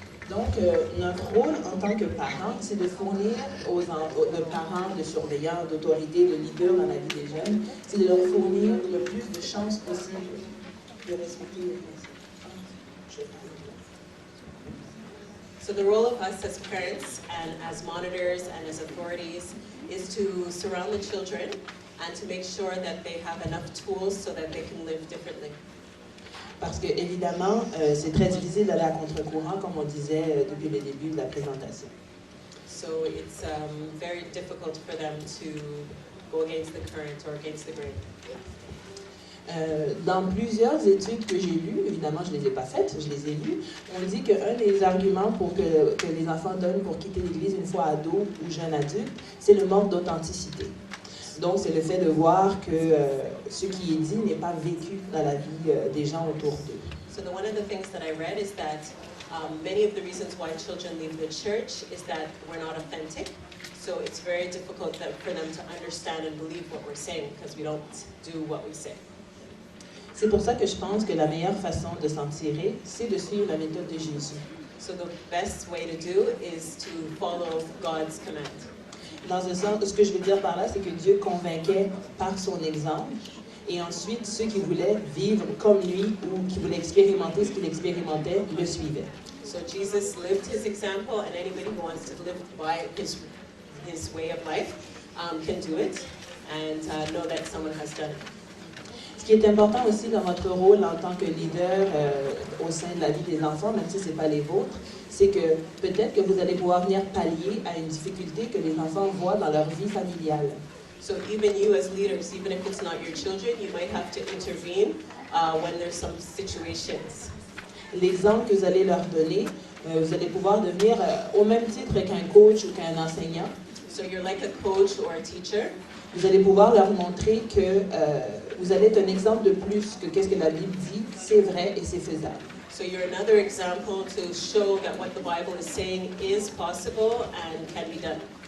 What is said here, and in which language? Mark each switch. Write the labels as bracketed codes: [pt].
[fr] Donc, notre rôle en tant que parents, c'est de fournir aux parents, de surveillants, d'autorités, de leaders dans la vie des jeunes, c'est de leur fournir le plus de chances possible de respecter les principes. [en] So the role of us as parents and as monitors and as authorities is to surround the children and to make sure that they have enough tools so that they can live differently. [fr] Parce que, évidemment, c'est très difficile d'aller à contre-courant, comme on disait depuis le début de la présentation. [en] So it's very difficult for them to go against the current or against the grain. [fr] Dans plusieurs études que j'ai lues, évidemment je ne les ai pas faites, je les ai lues, on dit qu'un des arguments pour que les enfants donnent pour quitter l'Église une fois ado ou jeune adulte, c'est le manque d'authenticité. Donc, c'est le fait de voir que ce qui est dit n'est pas vécu dans la vie des gens autour d'eux. [en] So one of the things that I read is that many of the reasons why children leave the church is that we're not authentic. So it's very difficult for them to understand and believe what we're saying because we don't do what we say. [fr] C'est pour ça que je pense que la meilleure façon de s'en tirer, c'est de suivre la méthode de Jésus. [en] So the best way to do is to follow God's command. [fr] Dans un sens, ce que je veux dire par là, c'est que Dieu convainquait par son exemple, et ensuite ceux qui voulaient vivre comme lui ou qui voulaient expérimenter ce qu'il expérimentait le suivaient. [en] So Jesus lived his example, and anybody who wants to live by his way of life can do it, and know that someone has done it. [fr] Ce qui est important aussi dans votre rôle en tant que leader au sein de la vie des enfants, même si ce n'est pas les vôtres, c'est que peut-être que vous allez pouvoir venir pallier à une difficulté que les enfants voient dans leur vie familiale. [en] So even you as leaders, even if it's not your children, you might have to intervene when there's some situations. [fr] L'exemple que vous allez leur donner, vous allez pouvoir devenir au même titre qu'un coach ou qu'un enseignant. [en] So you're like a coach or a teacher. [fr] Vous allez pouvoir leur montrer que vous allez être un exemple de plus que qu'est-ce que la Bible dit, c'est vrai et c'est faisable. [en] So you're another example to show that what the Bible is saying is possible and can be done.